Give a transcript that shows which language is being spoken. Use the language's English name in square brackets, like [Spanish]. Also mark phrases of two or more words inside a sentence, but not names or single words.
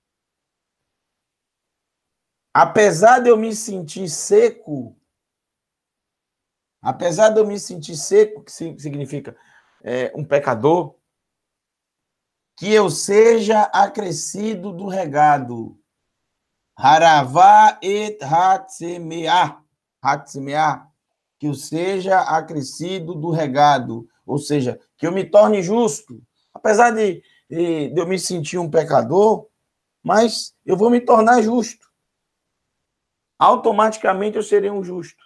[Portuguese] Apesar de eu me sentir seco, que significa um pecador, que eu seja acrescido do regado. Haravá et hatzemeá. Que eu seja acrescido do regado. Ou seja, que eu me torne justo. Apesar de eu me sentir um pecador, mas eu vou me tornar justo. Automaticamente eu serei um justo.